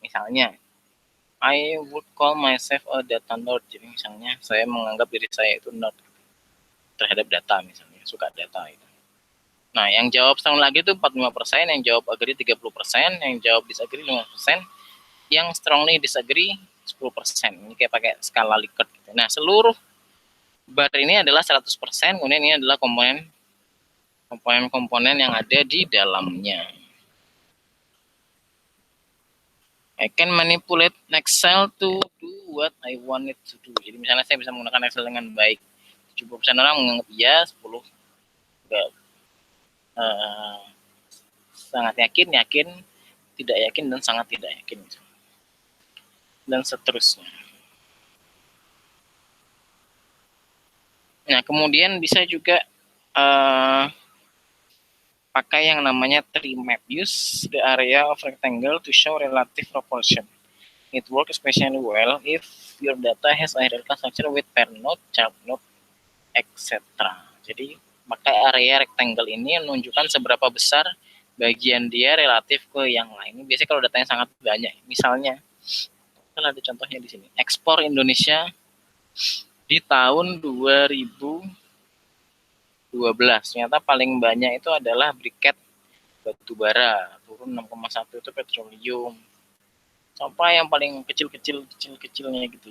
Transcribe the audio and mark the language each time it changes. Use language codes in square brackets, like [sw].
[en] Misalnya, I would call myself a data nerd. [id] Jadi misalnya saya menganggap diri saya itu nerd terhadap data misalnya, suka data itu. Nah, yang jawab setahun lagi itu 45%, yang jawab agree 30%, yang jawab disagree 5%, yang strongly disagree 10%. Ini kayak pakai skala Likert gitu. Nah, seluruh bar ini adalah 100%, kemudian ini adalah komponen-komponen yang ada di dalamnya. [en] I can manipulate Excel to do what I want it to do. [id] Jadi misalnya saya bisa menggunakan Excel dengan baik. 70% orang menganggap iya, 10 enggak. Sangat yakin, tidak yakin, dan sangat tidak yakin. Dan seterusnya. Nah, kemudian bisa juga pakai yang namanya tree map. [en] Use the area of rectangle to show relative proportion. It works especially well if your data has a hierarchical structure with pair node, child node, etc. [id] Jadi pakai area rectangle ini menunjukkan seberapa besar bagian dia relatif ke yang lain. Biasanya kalau datanya sangat banyak, misalnya, kalau ada contohnya di sini, ekspor Indonesia di tahun 2012, ternyata paling banyak itu adalah briket batu bara, turun 6,1 itu petroleum, sampai yang paling kecilnya gitu.